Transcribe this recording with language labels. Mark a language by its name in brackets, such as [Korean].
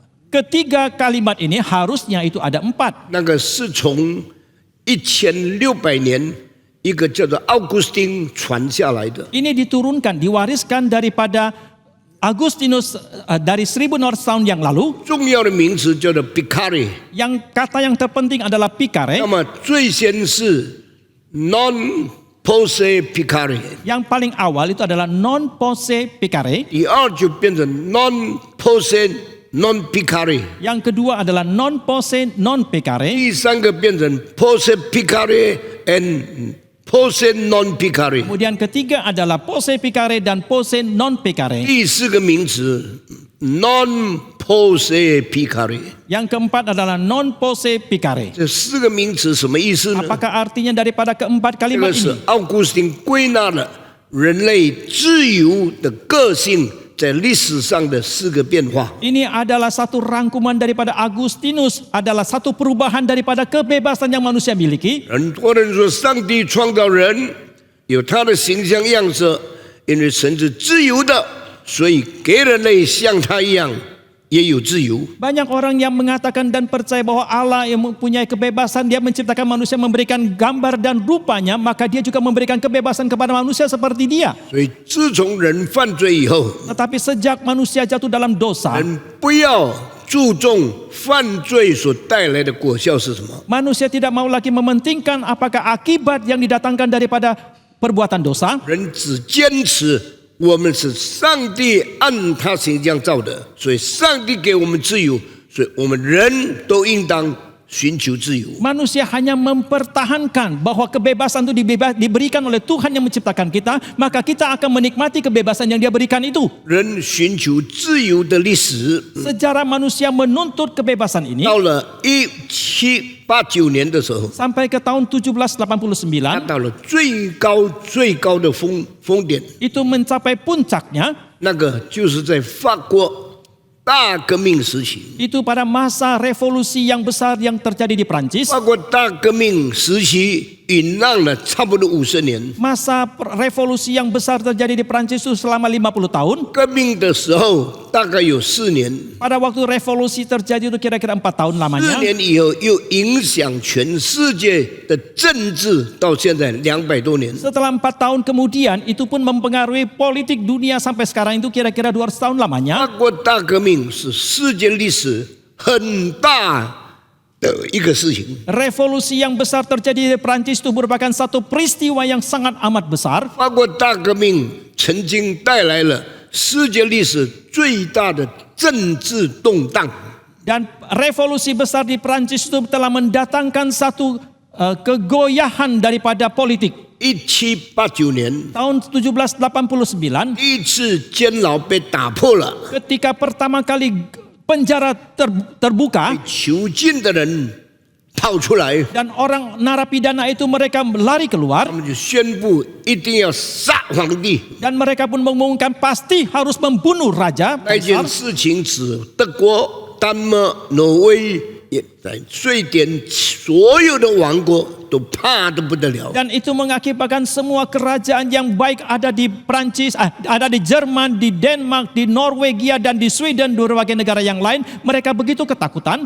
[Indonesian] Ketiga kalimat ini harusnya itu ada 4. [Chinese] 那个是从1600年一个叫做奥古斯丁传下来的。 [Indonesian] Ini diturunkan, diwariskan daripada Agustinus dari 1000 tahun yang lalu. [Chinese] 重要的名词叫做 Picare， [Indonesian] Yang kata yang terpenting adalah [Chinese] 那 [Indonesian] pikare. [Chinese] 么最先是 [Latin] non pose Picare， [Indonesian] Yang paling awal itu adalah [Latin] non pose pikare. [Chinese] 第二就变成 [Latin] non pose non Picare， [Indonesian] Yang kedua adalah [Latin] non pose non pikare. [Chinese] 第三个变成 [Latin] pose Picare and pose non Picare， [Indonesian] Kemudian ketiga adalah [Latin] pose pikare [Indonesian] dan [Latin] pose non pikare. [Chinese] 第四个名词 [Latin] non pose Picare。 [Indonesian] Yang keempat adalah [Latin] non pose pikare. [Chinese] 这四个名词什么意思呢？ [Indonesian] Apakah artinya daripada keempat [Chinese] 这 [Indonesian] kalimat [Chinese] 个是 [Indonesian] ini? [Chinese] 奥古斯丁归纳了人类自由的个性在历史上的四个变化。 [Indonesian] Ini adalah satu rangkuman daripada Agustinus, adalah satu perubahan daripada kebebasan yang manusia miliki. [Chinese] 很多人说，上帝创造人有他的形象样式，因为神是自由的，所以给人类像他一样也有自由。 [Indonesian] Banyak orang yang mengatakan dan percaya bahwa Allah yang mempunyai kebebasan, dia menciptakan manusia, memberikan gambar dan rupanya, maka dia juga memberikan kebebasan kepada manusia seperti dia. [Chinese] 所以自从人犯罪以后， [Indonesian] Tetapi sejak manusia jatuh dalam dosa, [Chinese] 人不要注重犯罪所带来的果效是什么， [Indonesian] manusia tidak mau lagi mementingkan apakah akibat yang didatangkan daripada perbuatan dosa. [Chinese] 人只坚持我们是上帝按他形象造的，所以上帝给我们自由，所以我们人都应当寻求自由。 [Indonesian] Manusia hanya mempertahankan bahwa kebebasan itu diberikan oleh Tuhan yang menciptakan kita, maka kita akan menikmati kebebasan yang dia berikan itu. [Chinese] 人寻求自由的历史， [Indonesian] Sejarah manusia menuntut kebebasan ini [Chinese] 到了1789年的时候， [Indonesian] sampai ke tahun [Chinese] 达 [Indonesian] 1789 [Chinese] 到了最高的峰点， [Indonesian] itu mencapai puncaknya [Chinese] 那个就是在法国大革命时期。 [Indonesian] itu pada masa revolusi yang besar yang terjadi di Prancis. [Chinese] 法国大革命时期酝酿了差不多50年。 [Indonesian] Masa revolusi yang besar terjadi di Prancis itu selama 50 tahun. [Chinese] 革命的时候大概有4年， [Indonesian] Pada waktu revolusi terjadi itu kira-kira 4 tahun [Chinese] 4 [Indonesian] lamanya. [Chinese] 年以后又影响全世界的政治，到现在200多年。 [Indonesian] Setelah 4 tahun kemudian itu pun mempengaruhi politik dunia sampai sekarang itu kira-kira 200 tahun [Chinese] 法 [Indonesian] lamanya. [Chinese] 国大革命是世界历史很大的一个事情。 [Indonesian] Revolusi yang besar terjadi di Prancis itu merupakan satu peristiwa yang sangat amat besar. [Chinese] 法国大革命曾经带来了世界历史最大的政治动荡。 [Indonesian] Dan revolusi besar di Prancis itu telah mendatangkan satu kegoyahan daripada politik. [Chinese] 1789年， [Indonesian] Tahun 1789 [Chinese] 第一次监牢被打破了， [Indonesian] ketika pertama kali penjara terbuka [Chinese] 囚禁的人逃出来， [Indonesian] dan orang narapidana itu mereka lari keluar [Chinese] 他们就宣布一定要杀皇帝。 [Indonesian] dan mereka pun mengumumkan pasti harus membunuh raja [Chinese] 那件 [Indonesian] besar. [Chinese] 事情使德国、丹麦、挪威也在瑞典所有的王国都怕得不得了。 [Indonesian] Dan itu mengakibatkan semua kerajaan yang baik ada di Prancis, ada di Jerman, di Denmark, di Norwegia dan di Sweden, di berbagai negara yang lain, mereka begitu ketakutan.